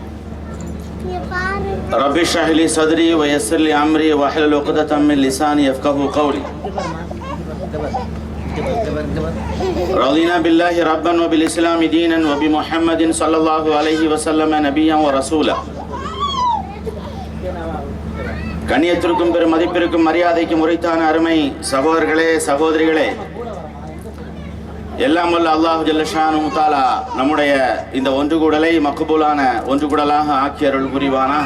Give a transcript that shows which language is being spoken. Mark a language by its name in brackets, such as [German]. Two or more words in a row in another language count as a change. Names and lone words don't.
[Arabic] رب اشرح لي صدري ويسر لي أمري واحلل عقدة من لساني يفقهوا قولي. رضينا بالله ربا وبالإسلام دينا وبمحمد صلى الله عليه وسلم نبيا ورسولا. [Tamil] கண்ணியத்திற்கும் பெரும் மதிப்பிற்கும் மரியாதைக்கும் உரித்தான அருமை சகோதரர்களே சகோதரிகளே, எல்லாம் வல்ல அல்லாஹ் [Arabic] جل شأنه تعالى [Tamil] நம்முடைய இந்த ஒன்றுகூடலை மக்பூலான ஒன்றுகூடலாக ஆக்கி அருள் புரிவானாக.